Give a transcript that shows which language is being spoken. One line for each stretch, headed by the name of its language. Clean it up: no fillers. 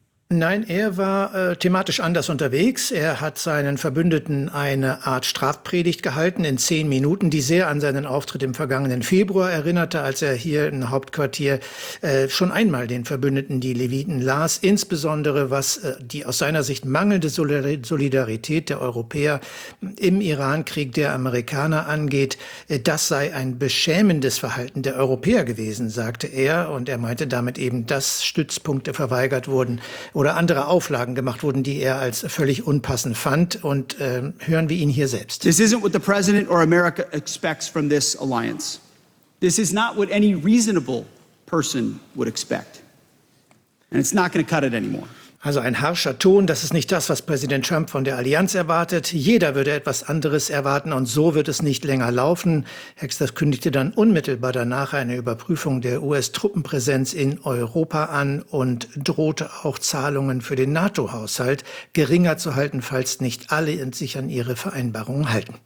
German: Nein, er war thematisch anders unterwegs. Er hat seinen Verbündeten eine Art Strafpredigt gehalten in 10 Minuten, die sehr an seinen Auftritt im vergangenen Februar erinnerte, als er hier im Hauptquartier schon einmal den Verbündeten die Leviten las, insbesondere was die aus seiner Sicht mangelnde Solidarität der Europäer im Irankrieg der Amerikaner angeht. Das sei ein beschämendes Verhalten der Europäer gewesen, sagte er. Und er meinte damit eben, dass Stützpunkte verweigert wurden oder andere Auflagen gemacht wurden, die er als völlig unpassend fand. Und hören wir ihn hier selbst.
English: This isn't what the president or America expects from this alliance. This is not what any reasonable person would expect. And it's not going to cut it anymore.
German: Also ein harscher Ton, das ist nicht das, was Präsident Trump von der Allianz erwartet. Jeder würde etwas anderes erwarten und so wird es nicht länger laufen. Hegseth kündigte dann unmittelbar danach eine Überprüfung der US-Truppenpräsenz in Europa an und drohte auch Zahlungen für den NATO-Haushalt geringer zu halten, falls nicht alle sich an ihre Vereinbarungen halten.